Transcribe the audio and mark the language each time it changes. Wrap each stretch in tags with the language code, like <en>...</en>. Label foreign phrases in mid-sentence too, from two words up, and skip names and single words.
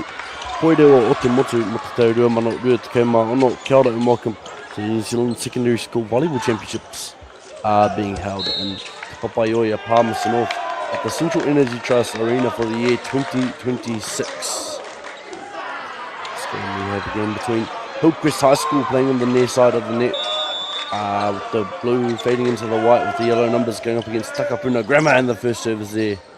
<mi>Koerewa o te motu mo te tau 2022, kia ora</mi> <en>and welcome to the New Zealand Secondary School Volleyball Championships being held in Papaioia, Palmerston North at the Central Energy Trust Arena for the year 2026. This game we have again between Hillcrest High School playing on the near side of the net, with the blue fading into the white with the yellow numbers going up against Takapuna Grammar, and the first service there.</en>